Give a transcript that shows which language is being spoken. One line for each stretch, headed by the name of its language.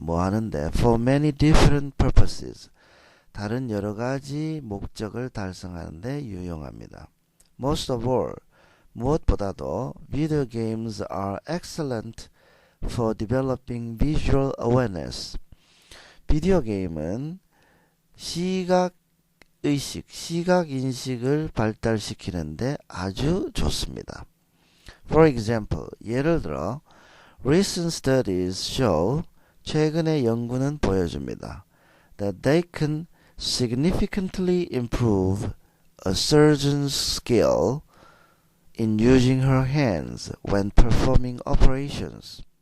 Korean: 뭐 하는데
English: for many different purposes
Korean: 다른 여러 가지 목적을 달성하는데 유용합니다.
English: Most of all
Korean: 무엇보다도
English: video games are excellent for developing visual awareness.
Korean: 비디오 게임은 시각 인식을 발달시키는데 아주 좋습니다.
English: For example,
Korean: 예를 들어
English: recent studies show
Korean: 최근의 연구는 보여줍니다.
English: That they can significantly improve a surgeon's skill in using her hands when performing operations.